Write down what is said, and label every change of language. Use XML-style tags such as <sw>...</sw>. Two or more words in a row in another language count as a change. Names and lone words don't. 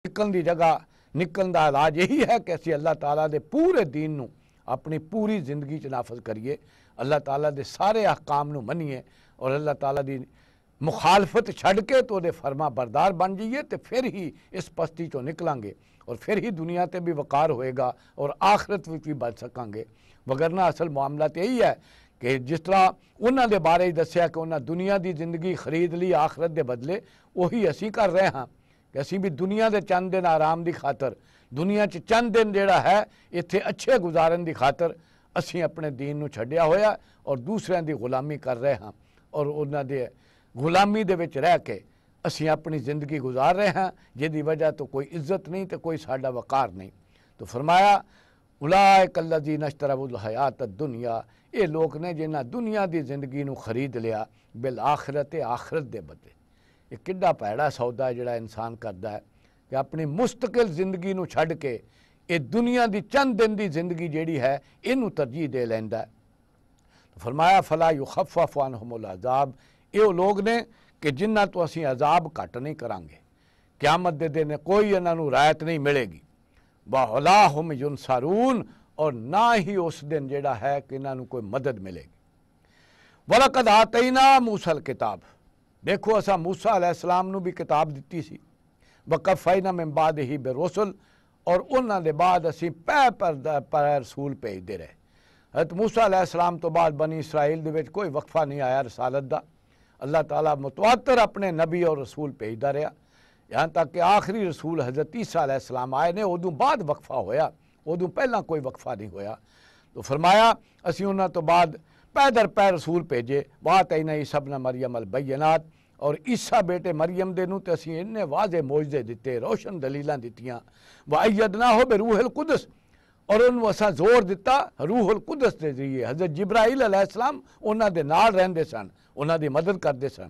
<pa>نکلن کی جگہ نکلن کا علاج یہی ہے کہ اسیں اللہ تعالیٰ دے پورے دین نوں اپنی پوری زندگی چ نافذ کریے، اللہ تعالیٰ دے سارے احکام نوں منیے اور اللہ تعالیٰ دی مخالفت چھڈ کے تو دے فرمانبردار بن جائیے، تو فیر ہی اس پستی چوں نکلاں گے اور فیر ہی دنیا تے بھی وقار ہووے گا اور آخرت وچ بھی بچ سکاں گے. وگرنہ اصل معاملہ تو یہی ہے کہ جس طرح انہاں دے بارے دسیا کہ انہاں دنیا کی زندگی خرید لی آخرت کے بدلے، اوہی اسیں کر رہے ہاں کہ اسیں بھی دنیا کے چند دن آرام کی خاطر، دنیا چ چند دن جیہڑا ہے ایتھے اچھے گزارن کی خاطر اسیں اپنے دین نوں چھڈیا ہویا اور دوسروں کی غلامی کر رہے ہاں اور انہاں دے غلامی دے وچ رہ کے اسیں اپنی زندگی گزار رہے ہیں، جیہدی وجہ تو کوئی عزت نہیں تو کوئی ساڈا وقار نہیں. تو فرمایا</pa> <ar>أولئك الذين اشتروا الحياة الدنيا,</ar> <pa>یہ لوگ نے جنہاں دنیا کی زندگی نوں خرید لیا</pa> <ar>بالآخرة</ar> <pa>آخرت دے بدلے. یہ کڈا بھیڑا سودا جیہڑا انسان کرتا ہے کہ اپنی مستقل زندگی نوں چھڈ کے یہ دنیا کی چند دن کی زندگی جیہڑی ہے اینوں ترجیح دے لیندا ہے. تو فرمایا</pa> <ar>فلا يخفف عنهم العذاب,</ar> <pa>یہ لوگ نے کہ جنہاں توں اسیں عذاب گھٹ نہیں کراں گے، قیامت دے دن کوئی انہاں نوں رعایت نہیں ملے گی.</pa> <ar>ولا هم ينصرون,</ar> <pa>اور نہ ہی اس دن جیہڑا ہے کہ انہاں نوں کوئی مدد ملے گی.</pa> <ar>ولقد آتينا موسى الكتاب,</ar> <pa>دیکھو اساں موسیٰ علیہ السلام نوں بھی کتاب دتی سی,</pa> <ar>وقفينا من بعده بالرسل,</ar> <pa>اور انہاں دے بعد اسیں پے پر رسول بھیجتے رہے. حضرت موسیٰ علیہ السلام توں بعد بنی اسرائیل دے وچ کوئی وقفہ نہیں آیا رسالت دا. اللہ تعالیٰ متواتر اپنے نبی اور رسول بھیجتا رہا، یہاں تک کہ آخری رسول حضرت عیسیٰ علیہ السلام آئے نے، اودوں بعد وقفہ ہویا، اودوں پہلا کوئی وقفہ نہیں ہویا. تو فرمایا اسیں انہاں توں بعد پے در پے رسول بھیجے.</pa> <ar>وآتينا عيسى ابن مريم البينات,</ar> <pa>اور عیسیٰ بیٹے مریم دے نوں تے اسیں اینے واضح معجزے دتے، روشن دلیلاں دتیاں.</pa> <ar>وأيدناه بروح القدس,</ar> <pa>اور انہوں نے اساں زور دتا روح القدس کے ذریعے. حضرت جبرائیل علیہ السلام انہاں دے نال رہندے سن، انہاں دی مدد کرتے سن.</pa>